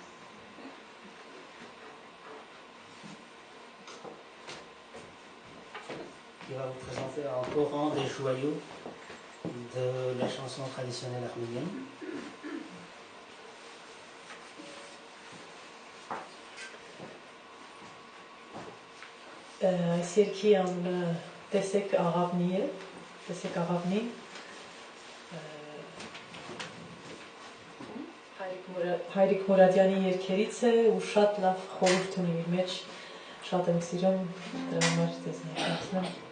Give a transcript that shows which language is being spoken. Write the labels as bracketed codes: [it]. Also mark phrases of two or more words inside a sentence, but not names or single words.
[fr] Qui va vous présenter encore un des joyaux de la chanson traditionnelle arménienne. [hy] Այս երգի անունը տեսեք աղավնի է, տեսեք աղավնի, Հայրիկ Մուրադյանի երգերից է ու շատ լավ խորհուրդ ունի իր մեջ, շատ եմ սիրում, դրա համար ձեզ ներկայացնեմ։